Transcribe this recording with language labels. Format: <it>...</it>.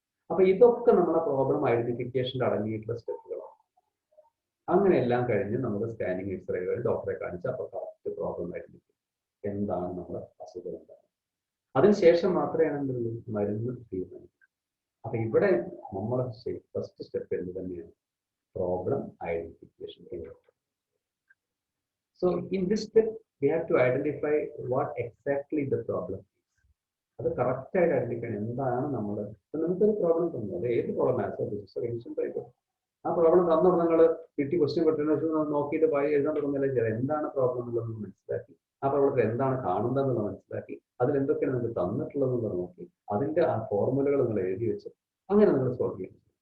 <ml>അപ്പൊ ഇതൊക്കെ നമ്മുടെ പ്രോബ്ലം ഐഡന്റിഫിക്കേഷനിൽ അടങ്ങിയിട്ടുള്ള സ്റ്റെപ്പുകളാണ്. അങ്ങനെ എല്ലാം കഴിഞ്ഞ് നമ്മൾ സ്കാനിങ്, എക്സ്റേ വഴി ഡോക്ടറെ കാണിച്ച് അപ്പൊ കറക്റ്റ് പ്രോബ്ലം ഐഡന്റിഫൈ, എന്താണ് നമ്മുടെ അസുഖം എന്താണ്. അതിനുശേഷം മാത്രമേ മരുന്ന് തീരുമാനിക്കൂ. അപ്പൊ ഇവിടെ നമ്മളെ ഫസ്റ്റ് സ്റ്റെപ്പ് എന്ത് തന്നെയാണ്?</ml> <en>problem identification. So in this step, we have to identify what exactly the problem is.</en> <ml>അത് കറക്റ്റ് ആയിട്ട് ഐഡന്റിഫൈ ചെയ്യണം എന്താണ് നമ്മുടെ നമുക്കൊരു പ്രോബ്ലം തന്നു അത് ഏത് പ്രോബ്ലം മാത്സോ ഫിസിക്സോ കെമിസ്ട്രി ആയിക്കോട്ടെ ആ പ്രോബ്ലം തന്നു നിങ്ങൾ കിട്ടി ക്വസ്റ്റ്യൻ കിട്ടുന്ന നോക്കിയിട്ട് എഴുതാൻ തുടങ്ങുന്നില്ല ചെയ്ത് എന്താണ് പ്രോബ്ലം എന്നുള്ളത് മനസ്സിലാക്കി ആ പ്രോബ്ലത്തിൽ എന്താണ് കാണുന്നതെന്നുള്ളത് മനസ്സിലാക്കി അതിൽ എന്തൊക്കെയാണ് നിങ്ങൾക്ക് തന്നിട്ടുള്ളതെന്നുള്ളത് നോക്കി അതിന്റെ ആ ഫോർമുലകൾ നിങ്ങൾ എഴുതി വെച്ച് അങ്ങനെ നിങ്ങൾ സോൾവ് ചെയ്യണം.</ml>